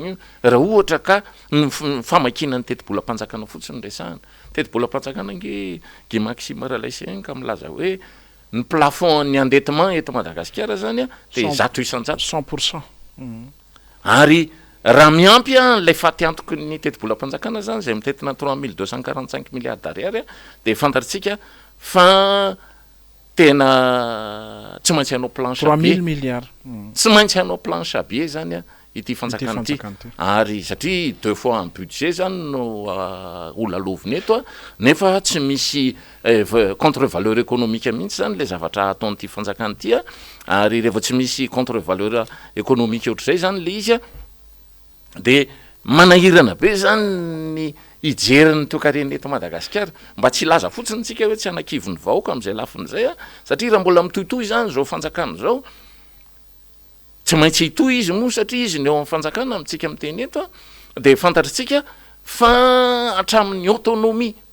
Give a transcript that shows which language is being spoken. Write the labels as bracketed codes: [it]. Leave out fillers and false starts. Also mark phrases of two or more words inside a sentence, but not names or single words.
[mg] io raha ohatra ka ny famakinany tetibolam-panjakana fotsiny resahana tetibolam-panjakana nge Maxime Ralaise ka milaza hoe ny plafond ny endettement eto Madagasikara zany a dia 100% ary raha miampy a lay faty antoko ny tetibolam-panjakana zany zay mitetina 3245 [fr] milliards d'ariary [mg] dia fantatritsika fa tena tsy maintsy hanao planche 3000 milliards tsy maintsy hanao [fr] planche à billets [mg] zany a ity fanjakana ity ary satria 2 [fr] fois en budget [mg] zany no olaloviny eto a nefa tsy misy [fr] contre valeur économique [mg] mihitsy zany le zavatra ataon'ity fanjakana ity a ary rehefa tsy misy [fr] contre valeur économique [mg] ohatr'izay zany le izy a dia manahirana be zany ny ijeriny toekareny eto Madagasikara mba tsy laza fotsiny tsika hoe tsy anakivony vahoaka amin'izay lafin'izay a satria raha mbola mitohitohy zany zao fanjakana zao tsy maintsy hitohy izy moa satria izy ny eo amin'ny fanjakana amintsika miteny eto a dia fantatritsika fa hatramin'ny autonomie